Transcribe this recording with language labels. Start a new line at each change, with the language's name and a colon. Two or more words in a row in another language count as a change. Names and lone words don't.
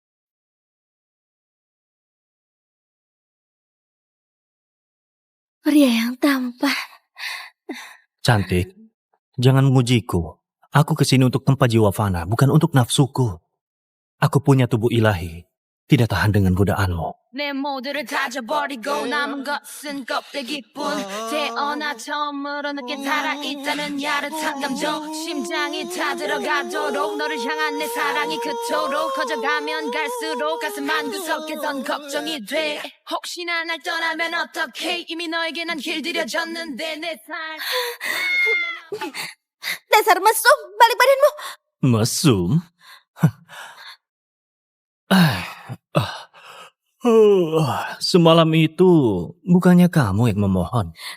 Indonesian: Pria yang tampan. Cantik, jangan mengujiku. Aku kesini untuk tempat jiwa fana, bukan untuk nafsuku. Aku punya tubuh ilahi, tidak tahan dengan godaanmu.
Korean: 내 모두를 다져버리고 남은 것은 껍데기뿐 태어나 처음으로 느낀 살아있다는 야릇한 감정 심장이 타들어가도록 너를 향한 내 사랑이 그토록 커져가면 갈수록 가슴 한구석에선 걱정이 돼 혹시나 날 떠나면 어떡해 이미 너에게 난 길들여졌는데
Indonesian: Dasar mesum, balik badanmu. Mesum? Semalam itu bukannya kamu yang memohon.